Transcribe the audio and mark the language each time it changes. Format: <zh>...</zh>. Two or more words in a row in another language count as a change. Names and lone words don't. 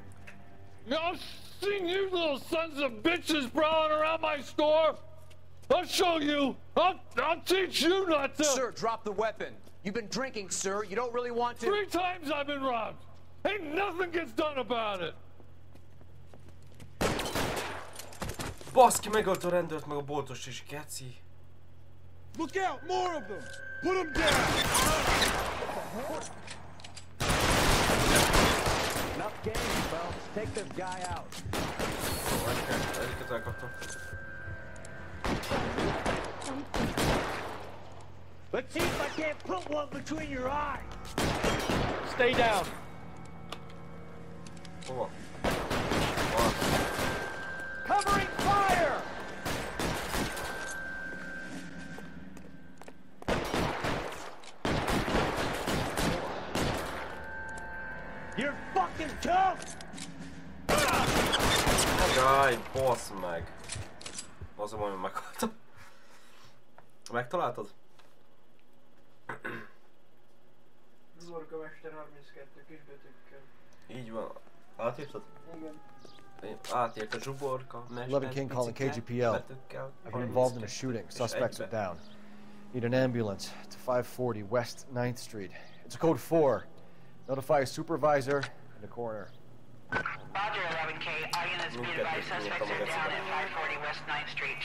<en>I've seen you little sons of bitches prowling around my store. I'll show you. I'll teach you not to. Sir, drop the weapon. You've been drinking, sir. You don't really want to. 3 times I've been robbed. Ain't nothing gets done about it.</en> <hu>Baszki, megölt a rendőrt, meg a boltost is, geci.</hu> <en>Look out, more of them. Put them down. Enough games, folks. Take this guy out.</en> <hu>Egyiket elkaptam.</hu> <en>Let's see if I can't put one between your eyes. Stay down.</en> <hu>Hova?</hu> <en>Covering fire! You're fucking tough!</en> <hu>Jaj, basz meg! Az a baj, hogy meghaltam. Megtaláltad? Zsorgamester 32 kisbetűkkel. Így van. Átírtad? Igen. Átírta zsuborka, mester,</hu> <en>11 King calling KGPL. I've been involved in a shooting. Suspects are down. Need an ambulance to 540 West 9th Street. It's a code 4. Notify a supervisor and a coroner. Roger, 11K. All units be advised suspects are down at 540 West 9th Street.</en>